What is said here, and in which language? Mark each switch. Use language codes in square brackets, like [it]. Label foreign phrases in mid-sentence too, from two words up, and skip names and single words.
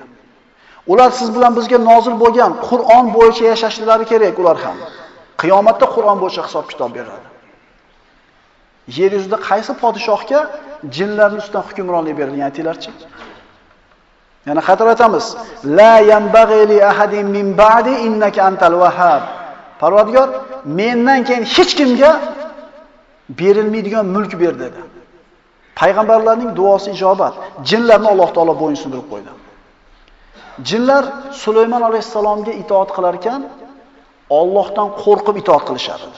[uz] Ular siz bilan bizga nozil bo'lgan Qur'on bo'yicha yashashlari kerak ular ham. Qiyomatda Qur'on bo'yicha hisob-kitob beradi. Yer yuzida qaysi podshohga jinlarning ustidan hukmronlik berilgan aytinglarchi? Yana qaytarib aytamiz. [ar] لا ينبغي لأحد من بعدي إنك أنت الوهاب. [uz] Parvardigor, mendan keyin hech kimga berilmaydigan mulk ber dedi. Payg'ambarlarning duosi ijobat. Jinlarni Alloh taolo bo'ysundirib qo'ydi. Jinlar Sulaymon alayhisalomga itoat qilar ekan, Allohdan qo'rqib itoat qilishar edi.